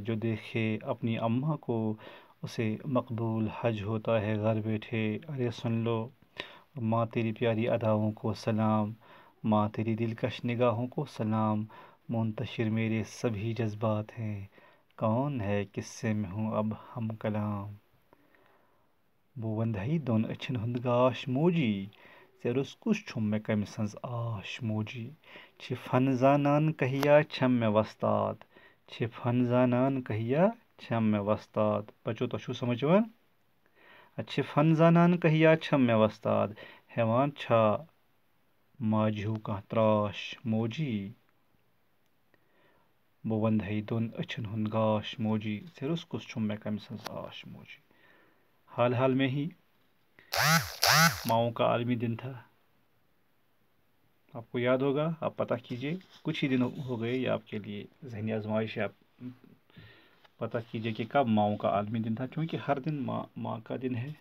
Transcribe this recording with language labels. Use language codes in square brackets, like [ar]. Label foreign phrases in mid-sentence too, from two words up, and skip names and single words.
[ur] جو دیکھے اپنی اماں کو، اسے مقبول حج ہوتا ہے گھر بیٹھے، ارے سن لو، ماں تیری پیاری اداؤں کو سلام، ماں تیری دلکش نگاہوں کو سلام، منتشر میرے سبھی جذبات ہیں، کون ہے کس سے میں ہوں اب ہم کلام، [ks] بوندھئی دون اچھن ہند گاش موجی، ژےٚ کُس چھُم مےٚ کمہِ سٕنٛز آش موجی، چھِ فن زانان کہیا چھم مےٚ وستاد، چھِ فن زانان کہیا چھم مےٚ وستاد۔ بچو تۄہہِ چھُو سمجھ یِوان؟ چھِ فن زانان کہیا چھم مےٚ وستاد، ہٮ۪وان چھا ماجہِ ہیوٗ کانٛہہ ترٛاش موجی، بہٕ ونٛدہے دۄن أچھن ہُنٛد گاش موجی، ژےٚ کُس چھُم مےٚ کمہِ سٕنٛز آش موجی۔ [ur] حال حال میں ہی ماؤں کا عالمی دن تھا، آپ کو یاد ہوگا، آپ پتہ کیجئے، کچھ ہی دن ہو گئے، یہ آپ کے لیے ذہنی آزمائش ہے، آپ پتہ کیجئے کہ کب ماؤں کا عالمی دن تھا، کیونکہ ہر دن ماں کا دن ہے۔